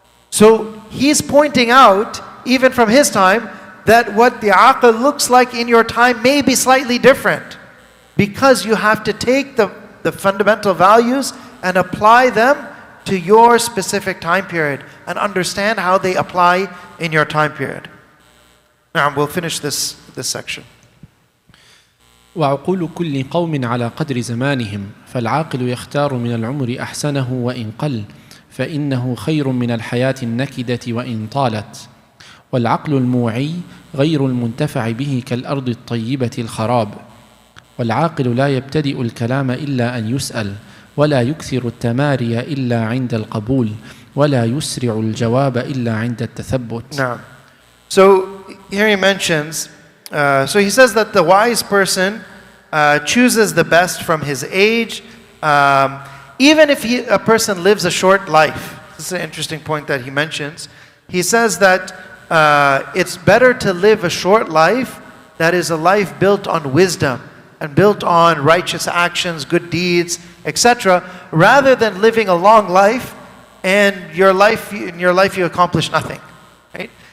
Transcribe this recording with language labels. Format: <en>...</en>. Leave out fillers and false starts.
<en>So he's pointing out, even from his time, that what the aql looks like in your time may be slightly different, because you have to take the fundamental values and apply them to your specific time period and understand how they apply in your time period. Now we'll finish this section.</en> <ar>وعقول كل قوم على قدر زمانهم فالعاقل يختار من العمر أحسنه وإن قل فإنه خير من الحياة النكدة وإن طالت والعقل الموعي غير المنتفع به كالأرض الطيبة الخراب والعاقل لا يبتدئ الكلام إلا أن يسأل ولا يكثر التماري إلا عند القبول ولا يسرع الجواب إلا عند التثبت.</ar> <en>Now, so here he mentions, so he says that the wise person chooses the best from his age, even if a person lives a short life. This is an interesting point that he mentions. He says that it's better to live a short life that is a life built on wisdom and built on righteous actions, good deeds, etc., rather than living a long life and in your life you accomplish nothing, right?</en>